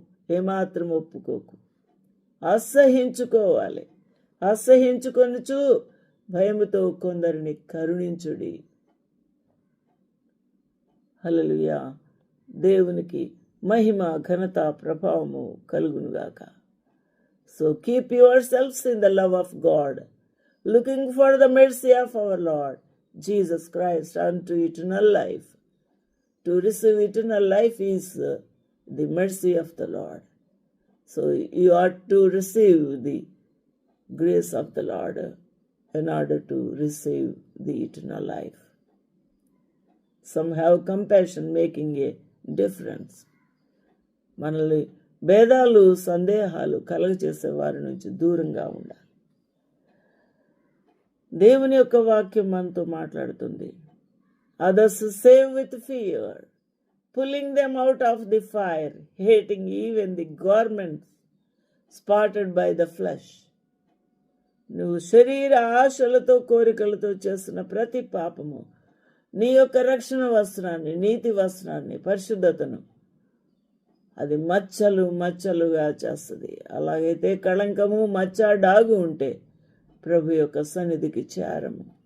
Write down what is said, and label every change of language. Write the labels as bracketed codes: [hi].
[te] ఏమాత్రము ఒప్పుకోకు. అసహించుకోవాలి. అసహించుకొనుచు భయముతో కొందరిని కరుణించుడి. హల్లెలూయా. దేవునికి మహిమ, ఘనత, ప్రభావము కలుగునుగాక. [en] So keep yourselves in the love of God, looking for the mercy of our Lord Jesus Christ unto eternal life. To receive eternal life is the mercy of the Lord. So you ought to receive the grace of the Lord in order to receive the eternal life. Some have compassion, making a difference. [te] మనల్ని భేదాలు, సందేహాలు కలగచేసే వారి నుంచి దూరంగా ఉండాలి. దేవుని యొక్క వాక్యం మనతో మాట్లాడుతుంది. [en] Others save with fear, pulling them out of the fire, hating even the garments spotted by the flesh. [te] నువ్వు శరీర ఆశలతో, కోరికలతో చేస్తున్న ప్రతి పాపము నీ యొక్క రక్షణ వస్త్రాన్ని, నీతి వస్త్రాన్ని, పరిశుద్ధతను అది మచ్చలుగా చేస్తుంది. అలాగైతే కళంకము, మచ్చ, డాగు ఉంటే ప్రభు యొక్క సన్నిధికి చేరము.